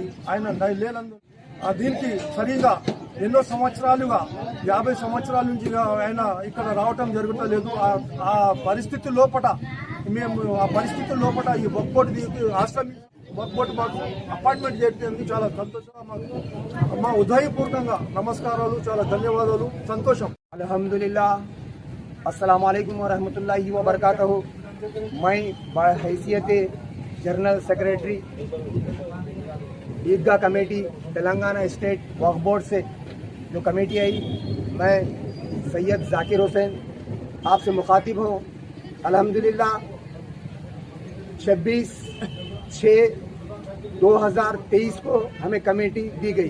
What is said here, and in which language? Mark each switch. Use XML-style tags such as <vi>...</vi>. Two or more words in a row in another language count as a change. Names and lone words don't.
<te>ఆయన లేనందు దీనికి సరిగా ఎన్నో సంవత్సరాలుగా 50 సంవత్సరాల నుంచి ఆయన ఇక్కడ రావటం జరుగుతలేదు. ఆ పరిస్థితి లోపల ఈ వక్ఫ్ బోర్డు ఆశ్రమి వక్ఫ్ బోర్డు మాకు అపాయింట్మెంట్ చేయడానికి చాలా సంతోషంగా, మా ఉదయపూర్వకంగా నమస్కారాలు, చాలా ధన్యవాదాలు, సంతోషం.</te> <ar>الحمد لله، السلام عليكم ورحمة الله وبركاته.</ar> <ur>میں حیثیت</ur> <en>general secretary</en> <ur>عیدگاہ کمیٹی تلنگانہ اسٹیٹ وقف بورڈ سے جو کمیٹی آئی، میں سید ذاکر حسین آپ سے مخاطب ہوں. الحمدللہ 26/6/2023 کو ہمیں کمیٹی دی گئی.</ur>